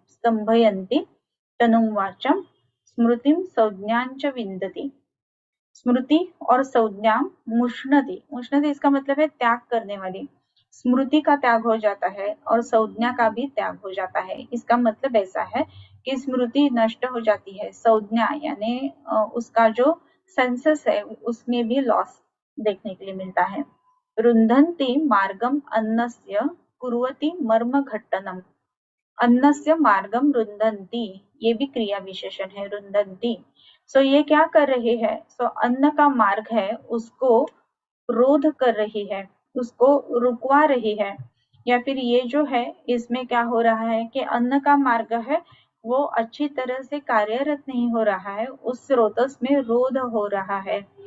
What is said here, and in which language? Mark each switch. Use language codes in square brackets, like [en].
[sa] स्तंभयन्ति तनुम वाचम स्मृतिम संज्ञां च विन्दति, [hi] स्मृति और संज्ञा मुष्णति, मुष्णति इसका मतलब है त्याग करने वाली, स्मृति का त्याग हो जाता है और संज्ञा का भी त्याग हो जाता है। इसका मतलब ऐसा है कि स्मृति नष्ट हो जाती है, संज्ञा यानी उसका जो सेंसस है उसमें भी लॉस देखने के लिए मिलता है। [sa] रुन्धन्ति मार्गम अन्नस्य कुर्वति मर्मघट्टनम, अन्नस्य मार्गम रुंधन्ति, [hi] ये भी क्रिया विशेषण है, रुंधन्ति। सो ये क्या कर रही है, सो अन्न का मार्ग है उसको रोध कर रही है, उसको रुकवा रही है, या फिर ये जो है इसमें क्या हो रहा है कि अन्न का मार्ग है वो अच्छी तरह से कार्यरत नहीं हो रहा है, उस स्रोतस में रोध हो रहा है।